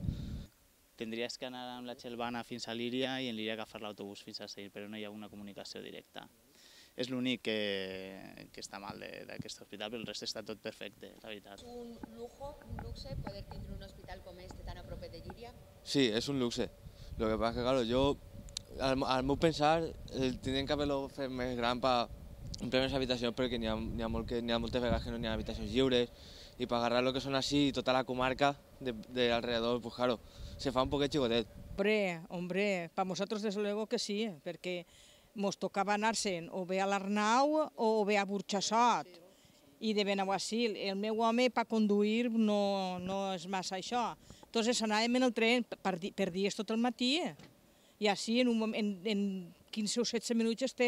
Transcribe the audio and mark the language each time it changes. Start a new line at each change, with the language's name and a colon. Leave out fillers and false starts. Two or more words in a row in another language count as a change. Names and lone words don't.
Catalan: Tindries que anar amb la Xelvana fins a Llíria i en Llíria agafar l'autobús fins a Seix, però no hi ha una comunicació directa. És l'únic que està mal d'aquest hospital, però el reste està tot perfecte, la veritat. És un luxe poder tindre un hospital com este tan a propet de Llíria? Sí, és un luxe.
Spanish: Lo que pasa es que, claro,
Catalan: jo, al meu pensar, tindrien que haver-lo fet més gran per omplir més habitacions, perquè n'hi ha moltes vegades que no n'hi ha habitacions lliures, i per agarrar lo que són així i tota la comarca
Spanish: de alrededor, pues claro,
Catalan: se fa un poquet xicotet.
Spanish: Hombre, para nosotros desde luego que sí,
Catalan: perquè mos tocava anar-se'n o bé a l'Arnau o bé a Burxassot i de Benaguasil. El meu home per conduir no és massa això. Entonces anàvem en el tren per dies tot el matí i així en 15 o 16 minuts estem.